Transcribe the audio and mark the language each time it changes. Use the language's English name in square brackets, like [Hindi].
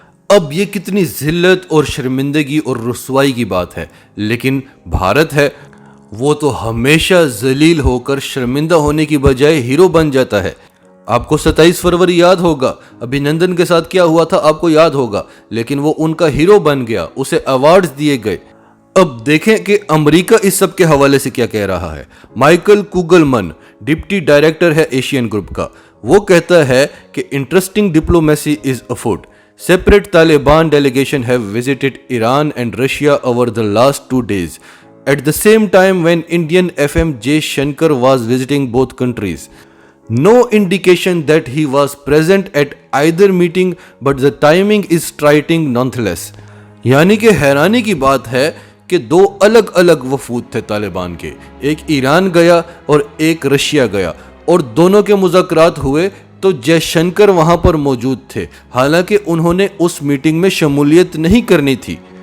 [Urdu] اب یہ کتنی ذلت اور شرمندگی اور رسوائی کی بات ہے، لیکن بھارت ہے وہ تو ہمیشہ ذلیل ہو کر شرمندہ ہونے کی بجائے ہیرو بن جاتا ہے۔ آپ کو 27 فروری یاد ہوگا، ابھینندن کے ساتھ کیا ہوا تھا آپ کو یاد ہوگا، لیکن وہ ان کا ہیرو بن گیا، اسے ایوارڈز دیے گئے۔ اب دیکھیں کہ امریکہ اس سب کے حوالے سے کیا کہہ رہا ہے۔ مائیکل کوگلمن ڈپٹی ڈائریکٹر ہے ایشین گروپ کا، وہ کہتا ہے کہ [English] Interesting diplomacy is afoot. Separate Taliban delegation have visited Iran and Russia over the last 2 days. At the same time when Indian FM Jay Shankar was visiting both countries. No indication that he was present at either meeting, but the timing is striking nonetheless. [Urdu] یعنی کہ حیرانی کی بات ہے کہ 2 الگ الگ وفود تھے طالبان کے، ایک ایران گیا اور ایک رشیا گیا، اور دونوں کے مذاکرات ہوئے تو جے شنکر وہاں پر موجود تھے، حالانکہ انہوں نے اس میٹنگ میں شمولیت نہیں کرنی تھی۔